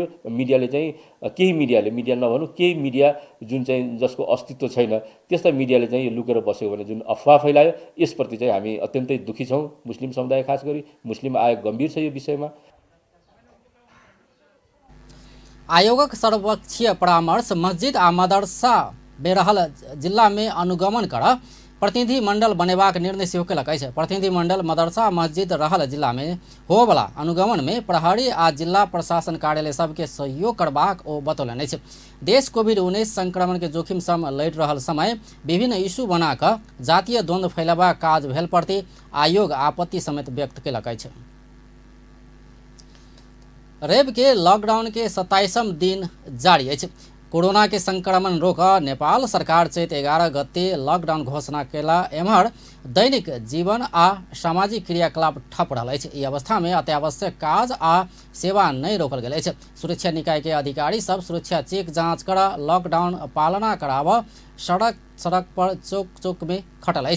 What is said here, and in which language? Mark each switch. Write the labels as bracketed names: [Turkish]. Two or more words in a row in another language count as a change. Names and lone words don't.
[Nepali] मिडियाले चाहिँ केही मिडिया नभनौँ, केही मिडिया जुन चाहिँ जसको अस्तित्व छैन त्यस्ता मिडियाले चाहिँ यो लुकेर बसेको भने जुन अफवाह फैलायो, यसप्रति चाहिँ हामी अत्यन्तै दुखी छौँ। मुस्लिम समुदाय खास गरी मुस्लिम आयोग गम्भीर छ यो विषयमा। [Maithili] आयोगक सर्वपक्षीय परामर्श मस्जिद आ मदरसा बेरहल जिला में अनुगमन कर प्रतिनिधि मंडल बनेबाक निर्णय सेहो कयलक अछि। प्रतिनिधि मंडल मदरसा मस्जिद रहल जिला में होबला अनुगमन में प्रहरी आ जिला प्रशासन कार्यालय सबके सहयोग करबाक ओ बतौलनि अछि। देश कोविड-19 संक्रमण के जोखिम सम लड़ि रहल समय विभिन्न इशू बना कऽ जातीय द्वंद्व फैलाबाक काज भेल प्रति आयोग आपत्ति समेत व्यक्त कयलक अछि। रवि के लॉकडाउन के 27वां दिन जारी अछि। कोरोना के संक्रमण रोक नेपाल सरकार चैत 11 गते लॉकडाउन घोषणा केला एम्हर दैनिक जीवन आ सामाजिक क्रियाकलाप ठप रहल अछि। ई अवस्था में अत्यावश्यक काज आ सेवा नहीं रोकल गेल अछि। सुरक्षा निकाय के अधिकारी सब सुरक्षा चेक जांच कर लॉकडाउन पालना कराब सड़क पर चौक में खटल अछि।